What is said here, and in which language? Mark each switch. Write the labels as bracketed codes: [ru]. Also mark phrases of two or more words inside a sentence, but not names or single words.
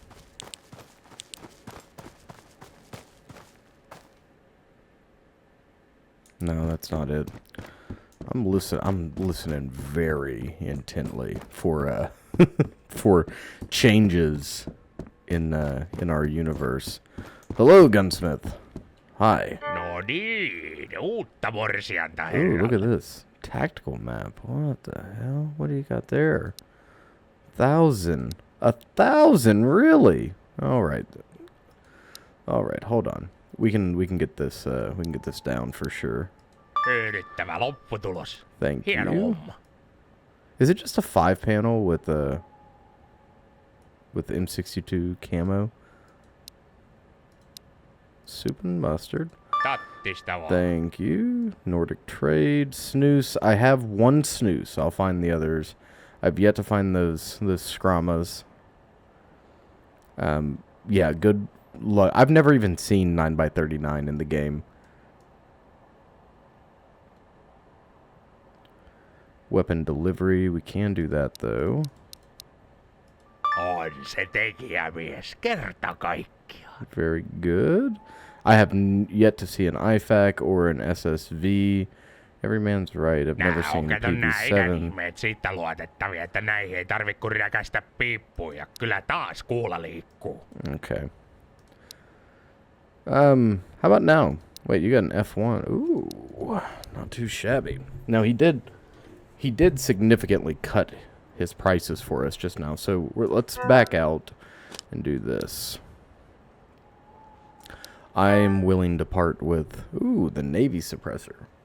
[en] No, that's not it. I'm listening very intently for for changes in our universe. Hello, gunsmith. Hi. [fi] No niin, uutta morsianta Ooh, herra. [en] look at this tactical map. What the hell? What do you got there? 1,000. 1,000, really? All right. All right. Hold on. We can get this. We can get this down for sure. [fi] Tyydyttävä lopputulos. [en] Thank [fi] Hieno [en] you. [fi] homma. [en] Is it just a 5-panel with M62 camo? Soup and mustard. [fi] Tattista vaan. [en] Thank you. Nordic trade. Snooze. I have one snooze. I'll find the others. I've yet to find those scramas. Yeah, good luck. I've never even seen 9x39 in the game. Weapon delivery. We can do that, though. [fi] On se tekijämies kerta kaikkiaan. [en] Very good. I have yet to see an IFAC or an SSV. Every man's right. I've never [fi] Nää [en] seen [fi] on [en] a [fi] kato nää [en] PV7. [fi] ihmeet siitä luotettavia, että näihin ei tarvi kun räkästä piippuja. Kyllä taas kuulla liikkuu. [en] Okay. How about now? Wait, you got an F1. Ooh, not too shabby. Now he did significantly cut his prices for us just now. So let's back out and do this. I'm willing to part with, the Navy suppressor.